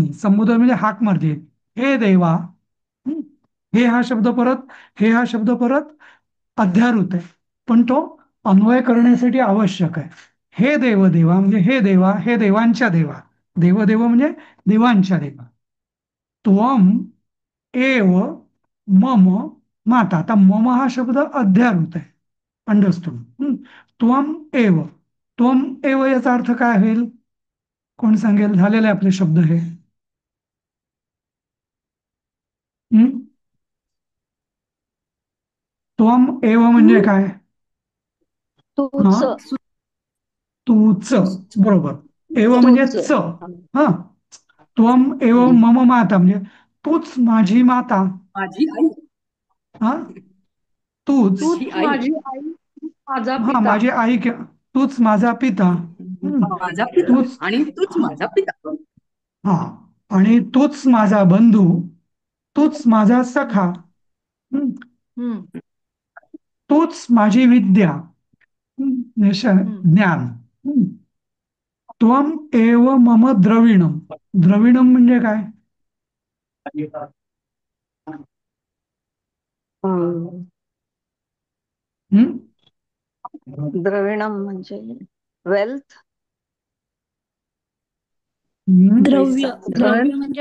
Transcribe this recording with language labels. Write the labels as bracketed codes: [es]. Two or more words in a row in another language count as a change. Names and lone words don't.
[mr] संबोधन म्हणजे हाक मारते. हे देवा. हं? हे हा शब्द परत, हे हा शब्द परत अध्यारूत आहे, पण तो अन्वय करण्यासाठी आवश्यक आहे. हे देवदेवा म्हणजे हे देवा, हे देवांच्या देवा. देवदेव म्हणजे देवांच्या देवा. [sa] त्वम एव मम माता. [mr] आता मम हा शब्द अध्यारूत आहे. अंडरस्टूड. [sa] त्वम एव. त्वम एव [mr] याचा अर्थ काय होईल? कोण सांगेल? झालेले आपले शब्द हे. [sa] त्वम एव [mr] म्हणजे काय? हा, तूच तूच. बरोबर. एव म्हणजे तूच च. हा, [sa] त्वम एव मम माता [mr] म्हणजे तूच माझी माता. माझी आई. हा, तूच. माझी तूच आई. माझी आई, तूच माझा हा, पिता. माझी आई तूच माझा पिता. माझा पिता तूच. आणि तूच हा माझा पिता. हा, आणि तूच माझा बंधू, तूच माझा सखा. हं? हम्म. तूच माझी विद्या. ज्ञान. [sa] त्वम एव मम द्रविणम. [mr] द्रविणम म्हणजे काय? हम्म? द्रविणम म्हणजे वेल्थ, द्रव्य धन, द्रव्य म्हणजे